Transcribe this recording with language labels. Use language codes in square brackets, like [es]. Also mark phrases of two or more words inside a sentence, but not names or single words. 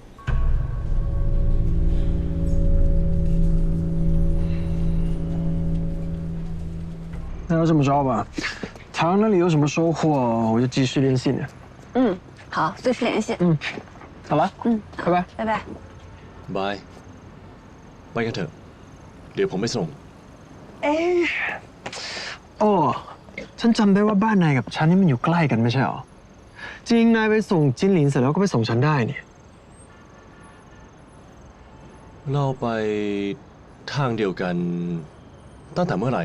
[zh] 那要这么着吧，唐那里有什么收获，我就继续联系你。嗯，好，随时联系。好了，拜拜，拜拜。 [th] บายไปกันเถอะเดี๋ยวผมไปส่ง โอ้ฉันจำได้ว่าบ้านนายกับฉันนี่มันอยู่ใกล้กันไม่ใช่หรอจริงนายไปส่งจิ้นหลินเสร็จแล้วก็ไปส่งฉันได้นี่ เราไปทางเดียวกันตั้งแต่เมื่อไหร่